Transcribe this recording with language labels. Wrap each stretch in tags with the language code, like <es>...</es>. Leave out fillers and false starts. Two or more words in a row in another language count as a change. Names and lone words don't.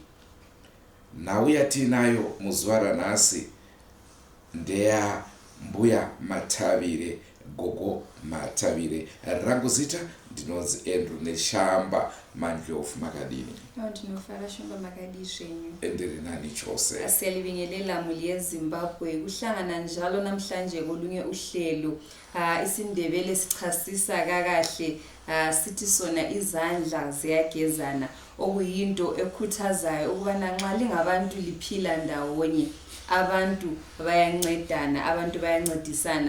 <sn>Nhau yatinayo muzuva ranhasi ndeya mbuya Matavire, gogo Matavire. Rangu zita ndinonzi Andrew Neshamba Mandlovu. Makadini? Ndinofara Shamba makadi zvenyu. Ndiri nani chose.</sn> <nd>Siyalibingelela mhuri yeZimbabwe. Kuhlangana njalo namhlanje kolunye uhlelo. IsiNdebele sichasisa kakahle, sithi sona izandla ziyagezana, okuyinto ekhuthazayo ukubana nxa lingabantu liphila ndawonye, abantu bayancedana, abantu bayancedisana.</nd>